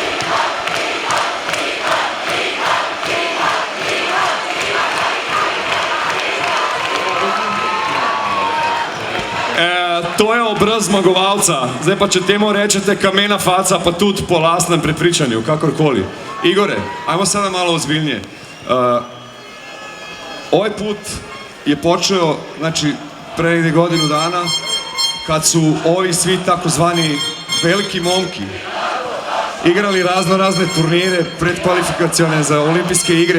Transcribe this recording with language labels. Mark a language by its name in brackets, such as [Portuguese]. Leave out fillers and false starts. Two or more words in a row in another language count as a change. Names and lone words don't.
[Slovenian] To je obraz zmagovalca. Zdaj pa, če temu rečete kamena faca, pa tudi po lastnem prepričanju, kakorkoli. [Croatian] Igore, ajmo sada malo ozbiljnije. Ovaj put je počeo, znači, pre negdje godinu dana, kad su ovi svi takozvani veliki momki igrali razne turnire, predkvalifikacione za olimpijske igre.